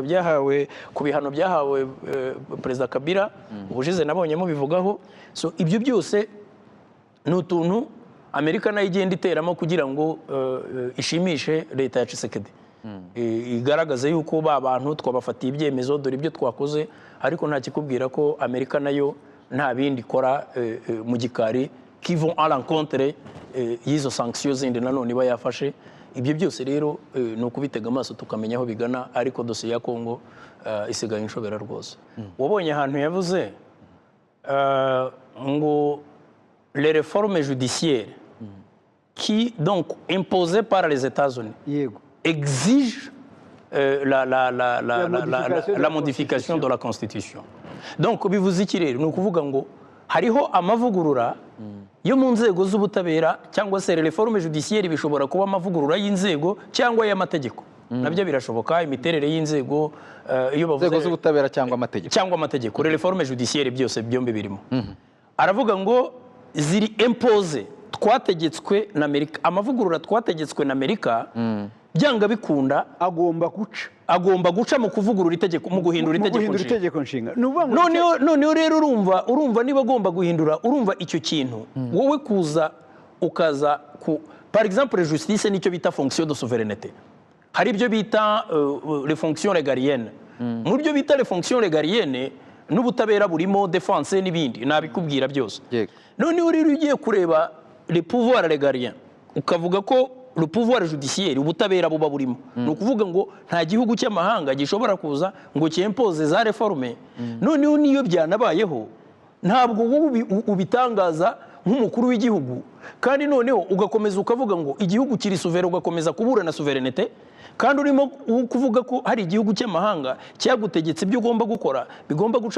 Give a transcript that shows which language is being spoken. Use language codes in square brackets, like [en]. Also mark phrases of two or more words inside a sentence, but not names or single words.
[rw] byahawe ku bihano byahawe Perezida Kabila ubushize nabonyemo bivugaho so ibyo byose ni utuntu Amerika nayo igenda iteramo kugira ngo ishimishe leta ya Tshisekedi igaragaza yuko ba bantu twabafatiye ibyemezo dore ibyo twakoze ariko nta kikubwira ko Amerika nayo nta bindi ikora mu gikari [fr] qui vont à l'encontre [rw] y'izo sanctions zindi nanone iba yafashe ibyo byose rero ni ukubitega amaso tukamenya aho bigana ariko dosiye ya Kongo isigaye inshobera rwose wabonye ahantu yavuze ngo [fr] les réformes judiciaires qui donc imposées par les États-Unis exigent la modification de la Constitution [rw] donc bivuze iki rero ni ukuvuga ngo hariho amavugurura yo mu nzego z'ubutabera cyangwa se [fr] reforme judiciaire [rw] bishobora kuba amavugurura y'inzego cyangwa y'amategeko nabyo birashoboka imiterere y'inzego iyo bavuze inzego z'ubutabera cyangwa amategeko [fr] reforme judiciaire [rw] byose byombi birimo aravuga ngo ziri impose twategetswe na Amerika amavugurura twategetswe na Amerika byanga bikunda agomba guca mu kuvugurura itegeko mu guhindura itegeko nshinga noneho rero urumva niba agomba guhindura urumva icyo kintu wowe kuza ukaza [fr] par exemple [rw] justice nicyo bita [fr] fonction de souveraineté [rw] hari ibyo bita [fr] les fonctions régaliennes [rw] muri byo bita [fr] les fonctions régaliennes [rw] n'ubutabera burimo défense n'ibindi nabikubwira byose noneho rero ugiye kureba [fr] les pouvoirs régaliens [rw] ukavuga ko [fr] le pouvoir judiciaire [rw] ubutabera buba burimo ni ukuvuga ngo nta gihugu cy'amahanga gishobora kuza ngo cyempoze za reforme noneho niyo byanabayeho ntabwo wowe ubitangaza nk'umukuru w'igihugu kandi noneho ugakomeza ukavuga ngo igihugu kiri souverain ugakomeza kuburana souveraineté kandi urimo kuvuga ko hari igihugu cy'amahanga cyagutegetse ibyo ugomba gukora bigomba guca